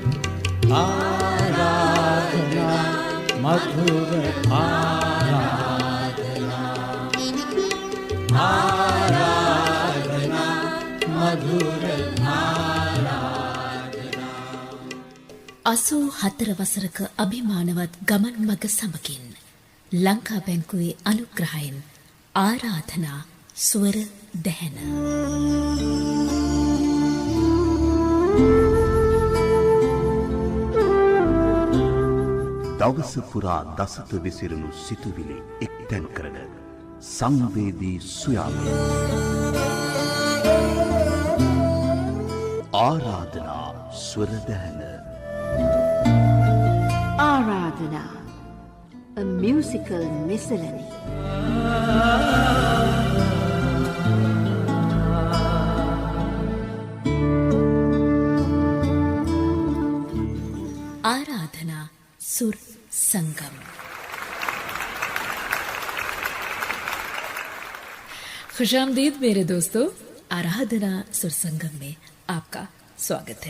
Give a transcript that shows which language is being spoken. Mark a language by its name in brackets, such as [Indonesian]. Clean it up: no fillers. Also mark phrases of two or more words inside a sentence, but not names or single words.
[Hindi] आराधना मधुर आराधना, आराधना मधुर आराधना। [Sinhala] 84 වසරක අභිමානවත් ගමන් මඟ සමගින් ලංකා බැංකුවේ අනුග්‍රහයෙන් ආරාධනා ස්වර දැහැන. දවස පුරා දසත විසිරුණු සිතුවිලි එක්තැන් කරන සංවේදී සුයාමය. ආරාධනා ස්වර දැහැන. [English] Aradhana, a musical miscellany. [Hindi] आराधना सुर संगम। खुशामदीद मेरे दोस्तों, आराधना सुर संगम में आपका स्वागत है।